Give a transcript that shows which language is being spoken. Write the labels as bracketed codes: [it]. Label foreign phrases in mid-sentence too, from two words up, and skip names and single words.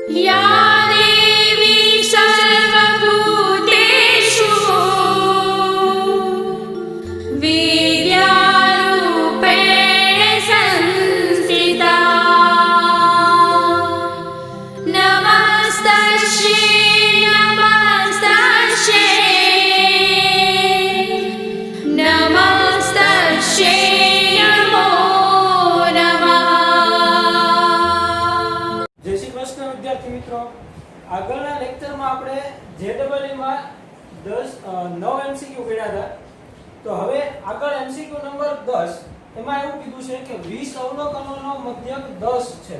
[sa] या देवी सर्वभूतेषु विद्यारूपेण संस्थिता नमस्तस्यै नमस्तस्यै नमो नमः। [gu] જય શ્રી કૃષ્ણ વિદ્યાર્થી મિત્રો, આગળના લેક્ચરમાં આપણે JEE માં 9 MCQ ગણ્યા હતા. તો હવે આગળ MCQ નંબર 10 એમાં એવું કીધું છે કે 20 અવલોકનોનો મધ્યક 10 છે.